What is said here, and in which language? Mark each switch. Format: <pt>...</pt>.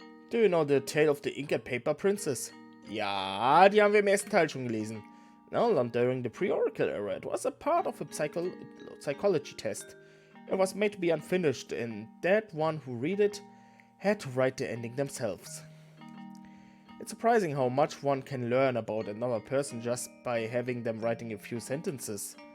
<en>Do you know the tale of the ink and paper princess?</en> <de>Ja, die haben wir im ersten Teil schon gelesen.</de> <en>Now, during the pre-Oracle era, it was a part of a psychology test. It was made to be unfinished, and that one who read it had to write the ending themselves. It's surprising how much one can learn about another person just by having them writing a few sentences.</en>